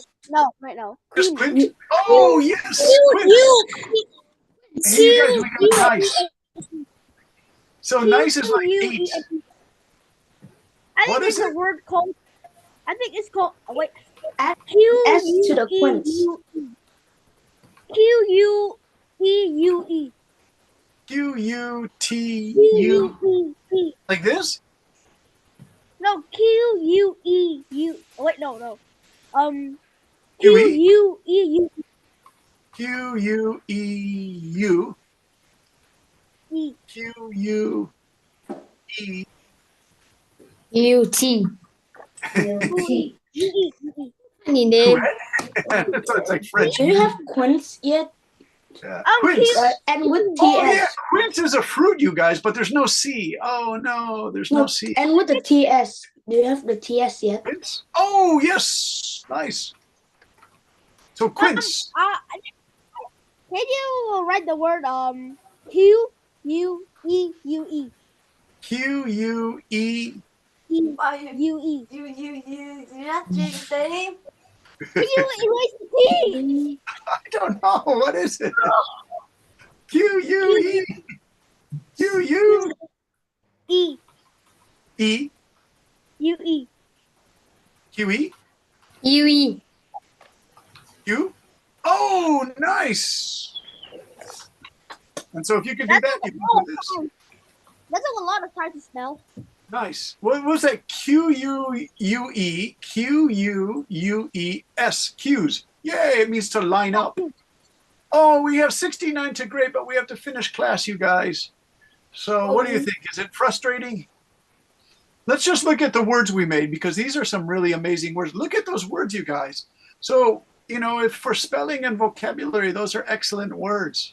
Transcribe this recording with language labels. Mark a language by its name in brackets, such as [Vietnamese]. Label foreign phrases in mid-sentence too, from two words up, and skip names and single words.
[English] No, right now. Just Quint? Oh, yes, Quint. Hey, you guys, we got nice. So nice is like 8. I think What is there's it? a word called. I think it's called. Wait. S to the quints. Q-U-E-U-E. Q-U-T-U. Like this? No, Q-U-E-U. Wait, no. Q-E? Q-U-E-U. Q-U-E-U. E. Q-U-E. U-T. U-E. Funny name. So it's like French. Do you have quints yet? Quince. And with TS. Oh, yeah. Quince is a fruit, you guys, but there's no C. Oh, no, there's no C. And with the TS. Do you have the TS yet? Quince? Oh, yes. Nice. So quince. Can you write the word Q-U-E-U-E? Q-U-E. U-E. You're not doing the same. Can you erase the T? I don't know. What is it? Q-U-E. Q-U. E. E. U-E. Q-E. U-E. Q. Oh, nice. And so if you can do that, you can do this. That's a lot of time to spell. Nice. What was that? Q-U-U-E. Q-U-U-E-S. Q's. Yay, it means to line up. Oh, we have 69 to grade, but we have to finish class, you guys. So what do you think? Is it frustrating? Let's just look at the words we made, because these are some really amazing words. Look at those words, you guys. So, you know, if for spelling and vocabulary, those are excellent words.